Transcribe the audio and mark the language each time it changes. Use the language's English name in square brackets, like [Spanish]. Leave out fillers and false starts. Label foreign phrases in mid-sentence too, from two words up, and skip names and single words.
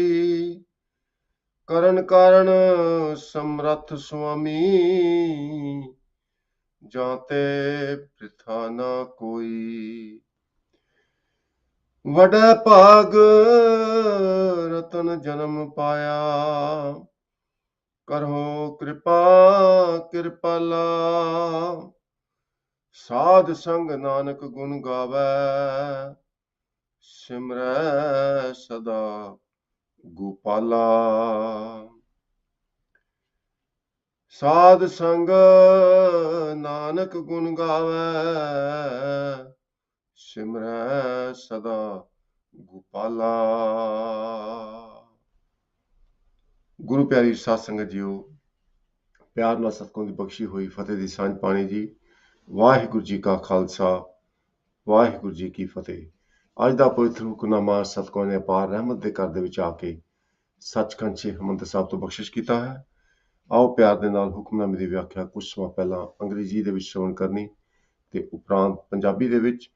[Punjabi] ਕਰਨ ਕਾਰਣ ਸਮਰਥ ਸੁਆਮੀ, ਜਾਤੇ ਬਿਰਥਾ ਨਾ ਕੋਈ। ਵਡੈ ਭਾਗ ਰਤਨ ਜਨਮ ਪਾਇਆ, ਕਰਹੋ ਕ੍ਰਿਪਾ ਕ੍ਰਿਪਾਲਾ। ਸਾਧ ਸੰਗ ਨਾਨਕ ਗੁਣ ਗਾਵੈ, ਸਿਮਰੈ ਸਦਾ ਗੋਪਾਲਾ। ਸਾਧ ਸੰਗ ਨਾਨਕ ਗੁਣ ਗਾਵੈ, ਸਿਮਰੈ ਸਦਾ ਗੋਪਾਲਾ। ਗੁਰੂ ਪਿਆਰੀ ਸਾਧ ਸੰਗਤ ਜੀਓ, ਪਿਆਰ ਨਾਲ ਸਤਿਗੁਰਾਂ ਦੀ ਬਖਸ਼ੀ ਹੋਈ ਫਤਿਹ ਦੀ ਸਾਂਝ ਪਾਣੀ ਜੀ। ਵਾਹਿਗੁਰੂ ਜੀ ਕਾ ਖਾਲਸਾ, ਵਾਹਿਗੁਰੂ ਜੀ ਕੀ ਫਤਿਹ। ਅੱਜ ਦਾ ਪਵਿੱਤਰ ਹੁਕਮਨਾਮਾ ਸਤਿਗੁਰਾਂ ਨੇ ਅਪਾਰ ਰਹਿਮਤ ਦੇ ਘਰ ਦੇ ਵਿੱਚ ਆ ਕੇ ਸੱਚਖੰਡ ਸ੍ਰੀ ਹਰਿਮੰਦਰ ਸਾਹਿਬ ਤੋਂ ਬਖਸ਼ਿਸ਼ ਕੀਤਾ ਹੈ। ਆਓ ਪਿਆਰ ਦੇ ਨਾਲ ਹੁਕਮਨਾਮੇ ਦੀ ਵਿਆਖਿਆ ਕੁਝ ਸਮਾਂ ਪਹਿਲਾਂ ਅੰਗਰੇਜ਼ੀ ਦੇ ਵਿੱਚ ਸ਼੍ਰਵਣ ਕਰਨੀ ਤੇ ਉਪਰੰਤ ਪੰਜਾਬੀ ਦੇ ਵਿੱਚ।